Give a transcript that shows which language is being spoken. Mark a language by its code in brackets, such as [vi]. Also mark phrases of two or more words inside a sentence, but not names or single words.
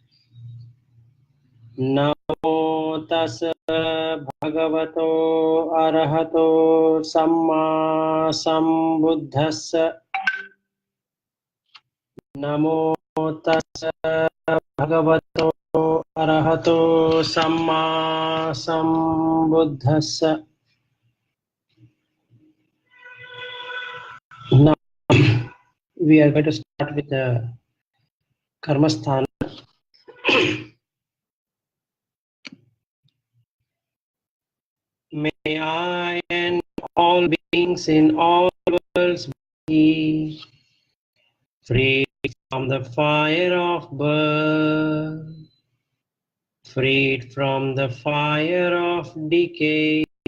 [pi] Namo tassa bhagavato arahato samma sambuddhassa. Namo tassa bhagavato arahato samma sambuddhassa. [en] Now we are going to start with the karmasthana. May I and all beings in all worlds be free from the fire of birth, freed from the fire of decay,